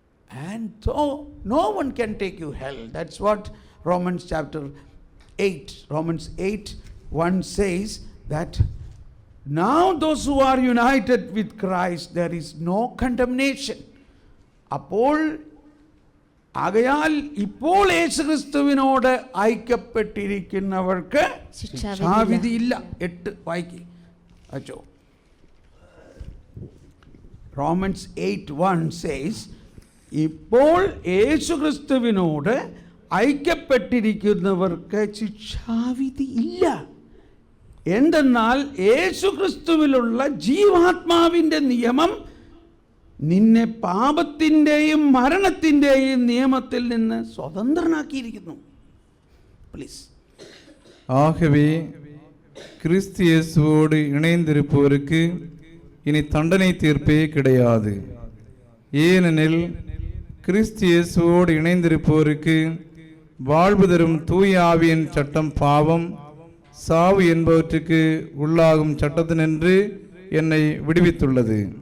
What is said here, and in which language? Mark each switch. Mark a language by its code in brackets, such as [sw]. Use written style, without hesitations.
[en] And so no one can take you hell. That's what Romans 8:1 says, that now those who are united with Christ, there is no condemnation. [ml] അപ്പോൾ ആകയാൽ ഇപ്പോൾ യേശുക്രിസ്തുവിനോട് ഐക്യപ്പെട്ടിരിക്കുന്നവർക്ക് ശിക്ഷാവിധിയില്ല. 8 വായിക്ക് അച്ചോ. [en] Romans 8:1 says, [ml] ഇപ്പോൾ യേശുക്രിസ്തുവിനോട് ഐക്യപ്പെട്ടിരിക്കുന്നവർക്ക് ശിക്ഷാവിധി ഇല്ല. എന്തെന്നാൽ യേശുക്രിസ്തുവിലുള്ള ജീവാത്മാവിൻ്റെ നിയമം നിന്നെ പാപത്തിൻ്റെയും മരണത്തിൻ്റെയും നിയമത്തിൽ നിന്ന് സ്വതന്ത്രനാക്കിയിരിക്കുന്നു. [en] Please. [ta] ஆகவே கிறிஸ்து இயேசுவோடு இணைந்திருப்பவருக்கு இனி தண்டனை தீர்ப்பே கிடையாது. ஏனெனில் கிறிஸ்து இயேசுவோடு இணைந்திருப்பவருக்கு வாழ்வு தரும் தூய ஆவியின் சட்டம் பாவம் சாவு என்பவற்றுக்கு உள்ளாகும் சட்டத்தினின்று என்னை விடுவித்துள்ளது.